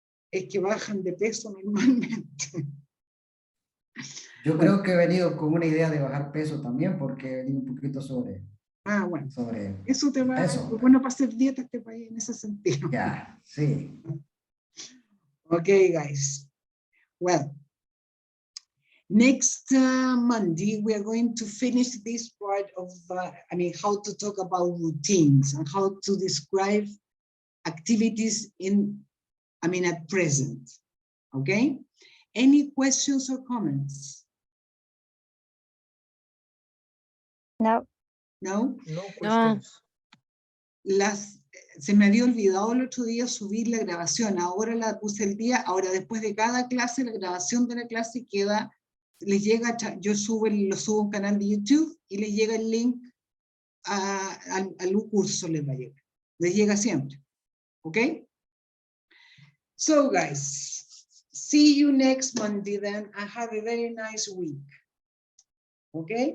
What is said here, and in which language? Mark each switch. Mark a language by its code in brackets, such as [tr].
[es] Es que bajan de peso normalmente. Yo creo que he venido con una idea de bajar peso también, porque he venido un poquito sobre... Bueno. Sobre eso te va, peso. es bueno para hacer dieta este país en ese sentido. Ya, sí. [en] Okay, guys. Well, next Monday, we are going to finish this part of, how to talk about routines and how to describe activities at present. Okay? Any questions or comments? No. No? No questions. [es] Se me había olvidado el otro día subir la grabación, ahora la puse el día, ahora después de cada clase, la grabación de la clase queda, les llega, yo lo subo a un canal de YouTube y les llega el link al curso, les va a llegar, les llega siempre, ¿ok? [en] So guys, see you next Monday then, and have a very nice week, ¿ok?